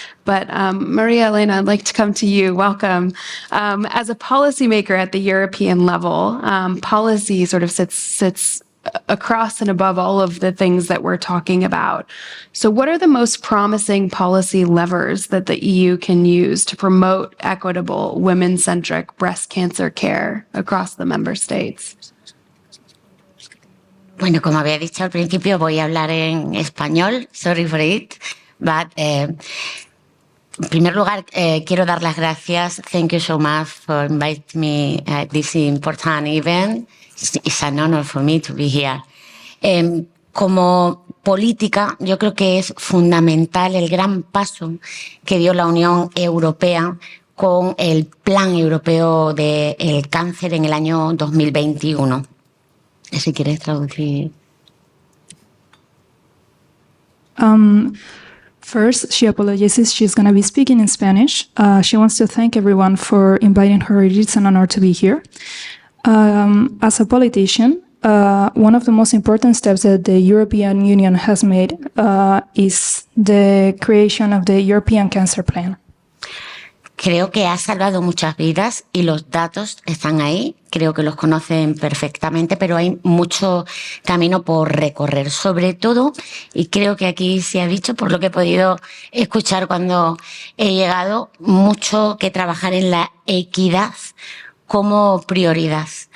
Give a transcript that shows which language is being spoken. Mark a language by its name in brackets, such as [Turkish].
[English] But Maria Elena, I'd like to come to you. Welcome. As a policymaker at the European level, policy sort of sits across and above all of the things that we're talking about. So what are the most promising policy levers that the EU can use to promote equitable women-centric breast cancer care across the member states? [Spanish] Bueno, como había dicho al principio, voy a hablar en español. [English] Sorry for it. But, [Spanish] en primer lugar, quiero dar las gracias. [English] Thank you so much for inviting me at this important event. It's an honor for me to be here. [Spanish] Como política, yo creo que es fundamental el gran paso que dio la Unión Europea con el Plan Europeo del Cáncer en el año 2021. Si quieres traducir. [English] First, she apologizes. She's going to be speaking in Spanish. She wants to thank everyone for inviting her. It's an honor to be here. As a politician, one of the most important steps that the European Union has made is the creation of the European Cancer Plan. [Spanish] Creo que ha salvado muchas vidas y los datos están ahí. Creo que los conocen perfectamente, pero hay mucho camino por recorrer. Sobre todo, y creo que aquí se ha dicho, por lo que he podido escuchar cuando he llegado, mucho que trabajar en la equidad como prioridad.